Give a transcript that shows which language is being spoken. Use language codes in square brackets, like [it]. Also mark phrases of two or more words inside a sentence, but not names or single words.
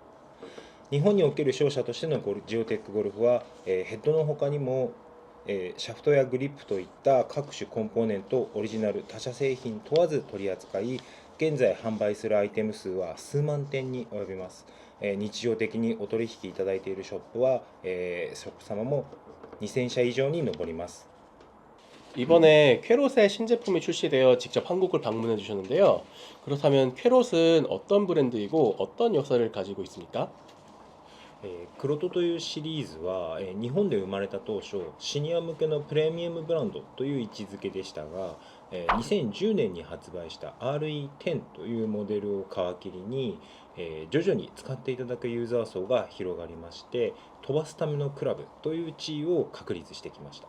[ja] 日本における商社としてのジオテックゴルフは、ヘッドの他にもシャフトやグリップといった各種コンポーネント、オリジナル、他社製品問わず取り扱い、現在販売するアイテム数は数万点に及びます。日常的にお取引いただいているショップは、ショップ様も2000社以上に上ります。 [ko] 이번에 퀘롯의 신제품이 출시되어 직접 한국을 방문해 주셨는데요. 그렇다면 퀘롯은 어떤 브랜드이고 어떤 역사를 가지고 있습니까? [ja] 黒トというシリーズは、日本で生まれた当初シニア向けのプレミアムブランドという位置づけでしたが、2010年に発売した RE10 というモデルを皮切りに、徐々に使っていただくユーザー層が広がりまして、飛ばすためのクラブという地位を確立してきました。